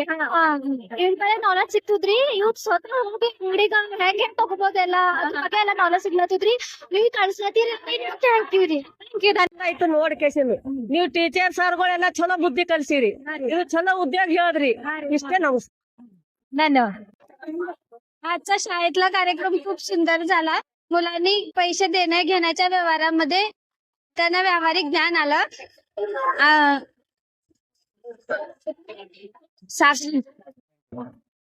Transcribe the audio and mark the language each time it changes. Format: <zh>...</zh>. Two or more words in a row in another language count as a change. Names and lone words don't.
<kn>ಇವ್ರ ಮೇಲೆ ನಾಲೆಜ್ ಸಿಕ್ತದ್ರಿ. ಇವ್ ಸ್ವತಃ ಹೋಗಿ ಅಂಗಡಿಗ ಹೆಂಗ್ ತಗೋಬೋದೆಲ್ಲ ಅದ್ರ ಬಗ್ಗೆ ಎಲ್ಲ ನಾಲೆಜ್ ಸಿಗ್ಲತ್ತದ್ರಿ. ನೀವ್ ಕಳ್ಸ್ಲತ್ತೀರಿ,</kn> <en>thank you</en> <kn>ರೀ. ಆಯ್ತು ನೋಡ್ಕೇಸಿನ್ ನೀವು ಟೀಚರ್ ಸರ್ಗಳೆಲ್ಲ ಚಲೋ ಬುದ್ಧಿ ಕಲ್ಸಿರಿ. ಇದು ಚಲೋ उद्योग ಹೇಳಿದ್ರಿ. ಇಷ್ಟೇ ನಮಸ್ಕಾರ.</kn> <mr>धन्यवाद. आजचा शाळेतला कार्यक्रम खूप सुंदर झाला. मुलांनी पैसे देण्या घेण्याच्या व्यवहारामध्ये त्यांना व्यावहारिक ज्ञान आलं. साक्षी</mr>